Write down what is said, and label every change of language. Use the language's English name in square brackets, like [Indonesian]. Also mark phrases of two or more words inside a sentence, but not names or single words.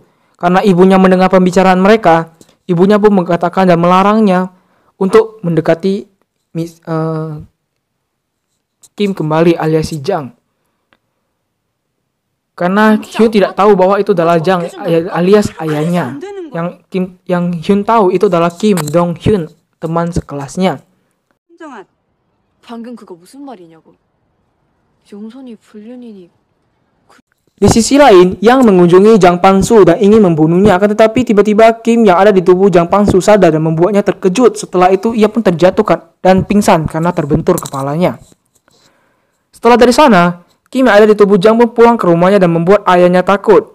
[Indonesian] Karena ibunya mendengar pembicaraan mereka, ibunya pun mengatakan dan melarangnya untuk mendekati Kim kembali alias si Jang. Karena Hyun tidak tahu bahwa itu adalah Jang alias ayahnya. Yang Hyun tahu itu adalah Kim Dong Hyun, teman sekelasnya. [Korean] 현정아, 방금 그거 무슨 말이냐고. 용선이 불륜이니. [Indonesian] Di sisi lain, Yang mengunjungi Jang Pansu dan ingin membunuhnya. Akan tetapi tiba-tiba Kim yang ada di tubuh Jang Pansu sadar dan membuatnya terkejut. Setelah itu ia pun terjatuh dan pingsan karena terbentur kepalanya. Setelah dari sana, Kim yang ada di tubuh Jang pun pulang ke rumahnya dan membuat ayahnya takut.